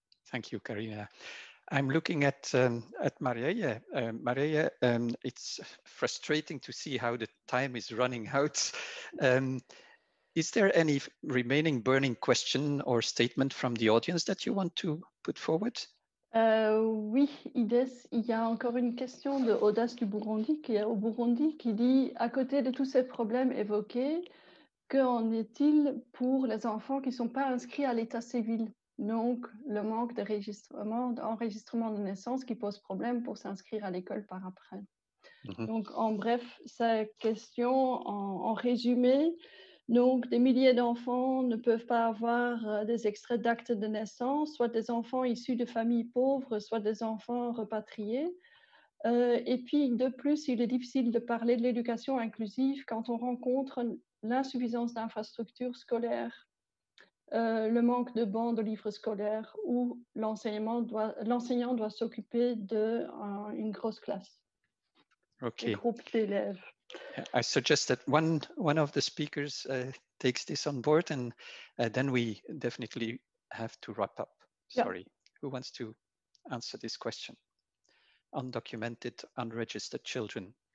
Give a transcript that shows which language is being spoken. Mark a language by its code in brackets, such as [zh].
[en] Thank you, Carina. I'm looking at Marije. Marije, it's frustrating to see how the time is running out. Is there any remaining burning question or statement from the audience that you want to put forward? [fr] Oui, Ides, il y a encore une question de Audace du Burundi, qui est au Burundi, qui dit, à côté de tous ces problèmes évoqués, qu'en est-il pour les enfants qui ne sont pas inscrits à l'état civil? Donc, le manque d'enregistrement de naissance qui pose problème pour s'inscrire à l'école par après. Donc, en bref, sa question en résumé. Donc, des milliers d'enfants ne peuvent pas avoir des extraits d'actes de naissance, soit des enfants issus de familles pauvres, soit des enfants repatriés. Et puis, de plus, il est difficile de parler de l'éducation inclusive quand on rencontre l'insuffisance d'infrastructures scolaires, le manque de bancs de livres scolaires où l'enseignant doit s'occuper d'une grosse classe. [en] Okay. [fr] Groupe d'élèves. [en] I suggest that one of the speakers takes this on board, and then we definitely have to wrap up. Sorry. Yeah. Who wants to answer this question? Undocumented, unregistered children.